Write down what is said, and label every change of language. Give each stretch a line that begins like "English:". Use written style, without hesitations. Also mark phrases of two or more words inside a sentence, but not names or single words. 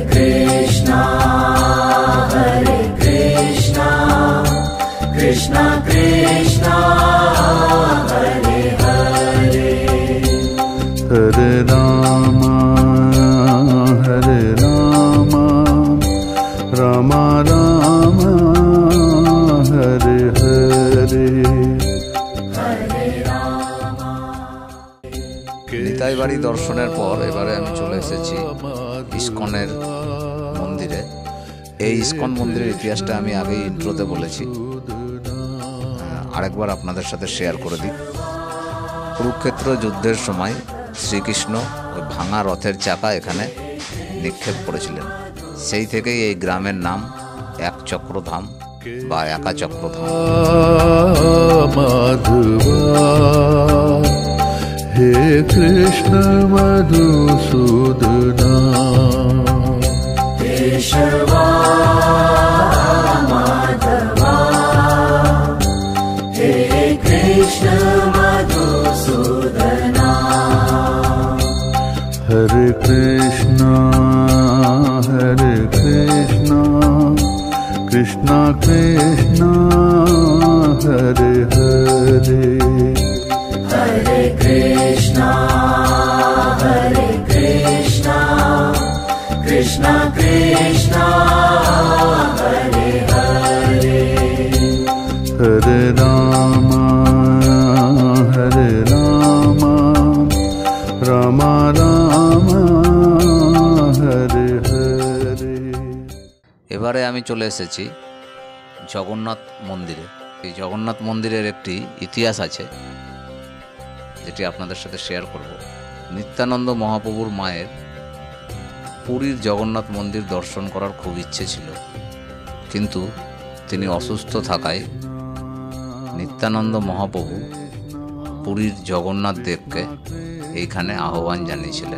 Sanskrit: Krishna Krishna Krishna Hare Hare Hare Rama Rama Rama Hare Hare
Bangla: নিতাই বাড়ি দর্শনের পর এবারে আমি চলে এসেছি ইস্কনের মন্দিরে। এই ইস্কন মন্দিরের ইতিহাসটা আমি আগেই ইন্ট্রোতে বলেছি, আরেকবার আপনাদের সাথে শেয়ার করে দিই। কুরুক্ষেত্র যুদ্ধের সময় শ্রীকৃষ্ণ ওই ভাঙা রথের চাকা এখানে নিক্ষেপ করেছিলেন। সেই থেকেই এই গ্রামের নাম এক চক্রধাম বা একা চক্রধাম।
Sanskrit: हे कृष्ण मधुसूदना केशवा माधवा हे कृष्ण मधुसूदना हरे कृष्णा कृष्णा कृष्णा हरे हरे Hare Krishna Krishna Krishna Hare Hare Hare Rama Rama Rama Hare Hare।
Bangla: এবারে আমি চলে এসেছি জগন্নাথ মন্দিরে। এই জগন্নাথ মন্দিরের একটি ইতিহাস আছে যেটি আপনাদের সাথে শেয়ার করব। নিত্যানন্দ মহাপ্রভুর মায়ের পুরীর জগন্নাথ মন্দির দর্শন করার খুব ইচ্ছে ছিল, কিন্তু তিনি অসুস্থ থাকায় নিত্যানন্দ মহাপ্রভু পুরীর জগন্নাথ দেবকে এইখানে আহ্বান জানিয়েছিলেন।